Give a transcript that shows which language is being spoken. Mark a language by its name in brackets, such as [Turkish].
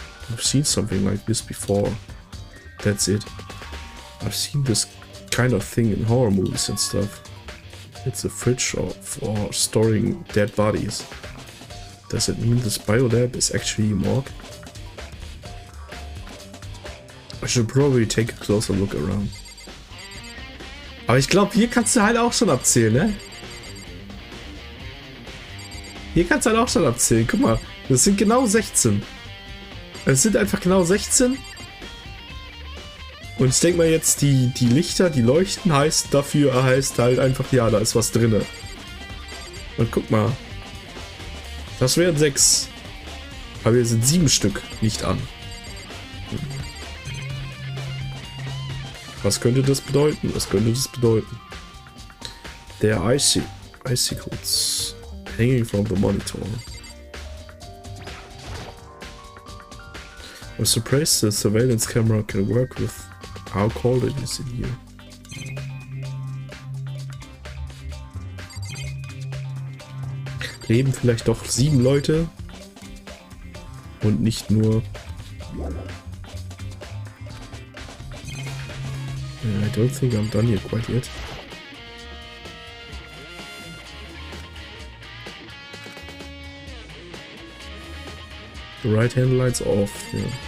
[English] I've seen something like this before. That's it. I've seen this kind of thing in horror movies and stuff. It's a fridge for storing dead bodies. Does it mean this biolab is actually a morgue? I should probably take a closer look around. [German] Aber ich glaube, hier kannst du halt auch schon abzählen, ne? Hier kannst du halt auch schon abzählen. Guck mal, das sind genau 16. Es sind einfach genau 16. Und ich denke mal jetzt, die Lichter, die leuchten, heißt halt einfach, ja, da ist was drinne. Und guck mal. Das wären 6. Aber hier sind 7 Stück nicht an. Was könnte das bedeuten? Was könnte das bedeuten? [English] There are icicles hanging from the monitor. I'm surprised the surveillance camera can work with how cold it is in here. [German] Leben vielleicht doch 7 Leute und nicht nur. [English] I don't think I'm done here quite yet. The right hand light's off. Yeah.